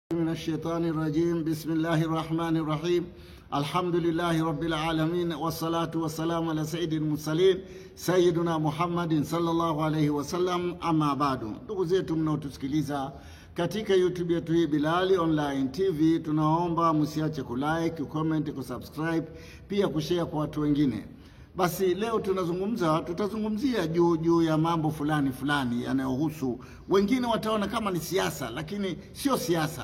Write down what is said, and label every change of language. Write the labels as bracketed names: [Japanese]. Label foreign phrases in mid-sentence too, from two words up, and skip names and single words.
[Arabic] الشيطان الرجيم. بسم الله الرحمن الرحيم. الحمد لله رب العالمين والصلاة والسلام على سيد المرسلين سيدنا محمد صلى الله عليه وسلم. أما بعد, [Swahili] ndugu zetu mnaotusikiliza katika YouTube yetu hii Bilali Online TV, tunaomba msiache kulike, kucomment, kusubscribe, pia kushare kwa watu wengine. Basi leo tutazungumzia juu ya mambo fulani yanayohusu, wengine wataona kama ni siasa, lakini sio siasa.